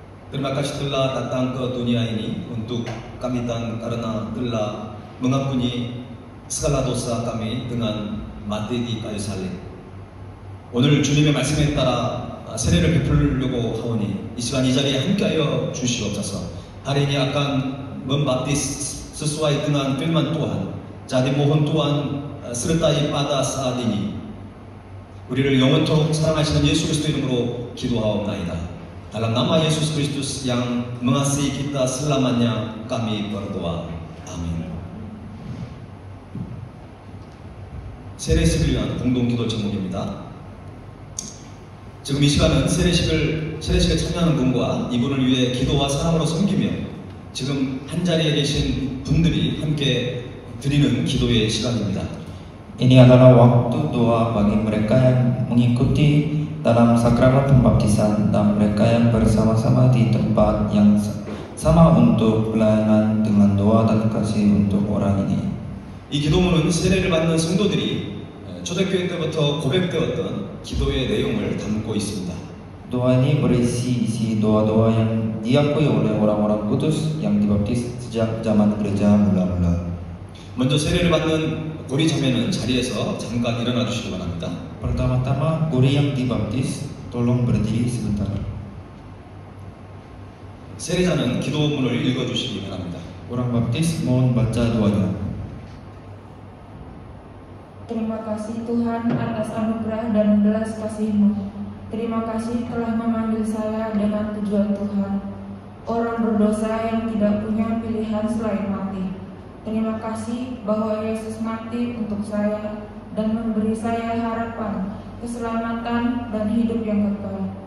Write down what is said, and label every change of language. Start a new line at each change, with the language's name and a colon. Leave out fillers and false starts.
Indonesian: Terima kasih telah datang ke dunia ini untuk kami dan karena telah mengampuni segala dosa kami dengan mati di kayu salib.
Korean: 오늘 주님의 말씀에 따라 세례를 베풀려고 하오니 이 시간 이 자리에 함께하여 주시옵소서.
Indonesian: Hari ini akan membaptis sesuai dengan firman Tuhan. Jadi mohon Tuhan sertai pada saat ini.
Korean: 우리를 영원토록 사랑하시는 예수 그리스도 이름으로 기도하옵나이다.
Indonesian: Dalam nama Yesus Kristus yang mengasihi kita selamanya, kami berdoa.
Korean: 아멘. 세례식을 위한 공동기도 제목입니다. 지금 이 시간은 세례식에 참여하는 분과 이분을 위해 기도와 사랑으로 섬기며 지금 한 자리에 계신 분들이 함께 드리는 기도의 시간입니다.
Indonesian: Ini adalah waktu doa bagi mereka yang mengikuti dalam sakramen pembaptisan dan mereka yang bersama-sama di tempat yang sama untuk pelayanan dengan doa dan kasih untuk orang ini.
Korean: 이 기도문은 세례를 받는 성도들이 초대교회 때부터 고백되었던 기도의 내용을 담고 있습니다.
Indonesian: Doa ini berisi isi doa-doa yang diakui oleh orang-orang kudus yang dibaptis sejak zaman gereja mula-mula.
Korean: 먼저 세례를 받는 고리 자매는 자리에서 잠깐 일어나 주시기 바랍니다.
Indonesian: Pertama-tama, guru yang dibaptis, tolong berdiri sebentar.
Korean: 세례자는 기도문을 읽어주시기 바랍니다.
Indonesian: Orang baptis mohon baca doanya. Terima kasih Tuhan atas anugerah dan belas kasih-Mu. Terima kasih telah memanggil saya dengan tujuan Tuhan, orang berdosa yang tidak punya pilihan selain mati. Terima kasih bahwa Yesus mati untuk saya dan memberi saya harapan, keselamatan, dan hidup yang kekal.